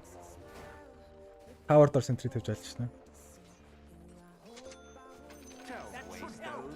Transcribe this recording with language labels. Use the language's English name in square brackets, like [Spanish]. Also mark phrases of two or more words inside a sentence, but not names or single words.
[English] Power door sentry [Mongolian] тавьж алж шнэ. [English] Don't waste those.